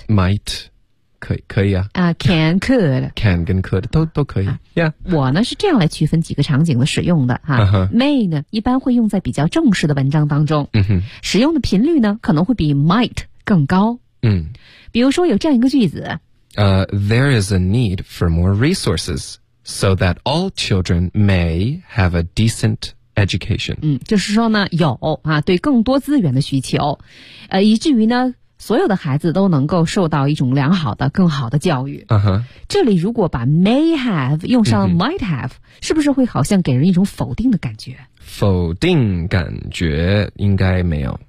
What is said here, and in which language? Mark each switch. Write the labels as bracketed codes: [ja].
[zh] might。 可以啊。 [en] can, could. [zh] Can 跟 could 都可以。Yeah. 我呢是这样来区分几个场景的使用的。 May 呢一般会用在比较正式的文章当中。 Uh-huh. 使用的频率呢可能会比 might 更高。嗯、比如说有这样一个句子。 [en] There is a need for more resources so that all children may have a decent education. [zh] 嗯，就是说呢有啊对更多资源的需求。以至于呢所有的孩子都能够受到一种良好的更好的教育、 uh-huh. 这里如果把 may have 用上 might have、mm-hmm. 是不是会好像给人一种否定的感觉，否定感觉应该没有，